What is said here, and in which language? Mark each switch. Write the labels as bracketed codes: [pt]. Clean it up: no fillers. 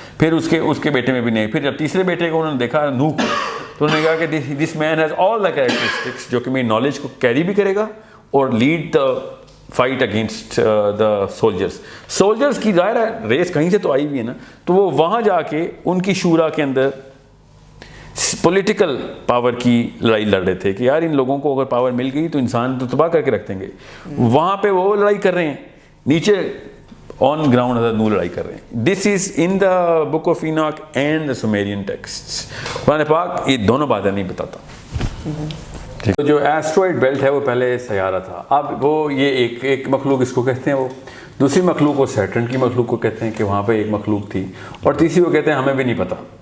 [ur] پھر اس کے بیٹے میں بھی نہیں. پھر جب تیسرے بیٹے کو انہوں نے دیکھا نوح, تو انہوں نے کہا کہ [en] this man has all the characteristics [ur] جو کہ میری نالج کو کیری بھی کرے گا اور [en] lead the fight against the soldiers [ur] کی ظاہر ہے ریس کہیں سے تو آئی ہوئی ہے نا. تو وہ وہاں جا کے ان کی شورا کے اندر پولیٹیکل پاور کی لڑائی لڑ رہے تھے کہ یار ان لوگوں کو اگر پاور مل گئی تو انسان تو تباہ کر کے رکھ دیں گے. وہاں پہ وہ لڑائی کر رہے ہیں, نیچے آن گراؤنڈ حضرت نوح لڑائی کر رہے ہیں. [en] This is in the book of Enoch and the Sumerian texts. [ur] قرآن پاک یہ دونوں باتیں نہیں بتاتا. جو ایسٹرائڈ بیلٹ ہے وہ پہلے سیارہ تھا. اب وہ یہ ایک مخلوق اس کو کہتے ہیں, وہ دوسری مخلوق وہ سیٹرن کی مخلوق کو کہتے ہیں کہ وہاں پہ ایک مخلوق تھی, اور تیسری وہ کہتے ہیں ہمیں بھی نہیں پتہ.